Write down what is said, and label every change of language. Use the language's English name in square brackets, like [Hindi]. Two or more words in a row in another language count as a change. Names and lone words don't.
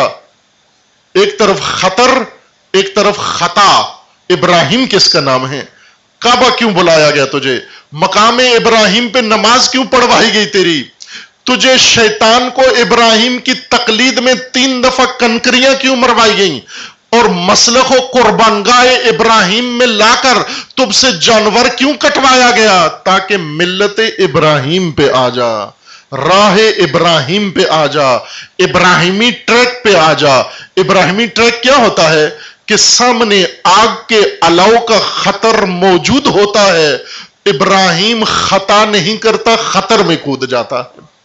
[Urdu] ایک طرف خطر، ایک طرف خطا. ابراہیم کس کا نام ہے؟ کعبہ کیوں بلایا گیا تجھے؟ مقام ابراہیم پہ نماز کیوں پڑھوائی گئی تیری؟ تجھے شیطان کو ابراہیم کی تقلید میں 3 دفعہ کنکریاں کیوں مروائی گئیں؟ اور مسلخ و قربانگاہ ابراہیم میں لا کر تب سے جانور کیوں کٹوایا گیا؟ تاکہ ملت ابراہیم پہ آ جا، راہ ابراہیم پہ آ جا، ابراہیمی ٹریک پہ آ جا. ابراہیمی ٹریک کیا ہوتا ہے؟ کہ سامنے آگ کے الاؤ کا خطر موجود ہوتا ہے، ابراہیم خطا نہیں کرتا، خطر میں کود جاتا ہے.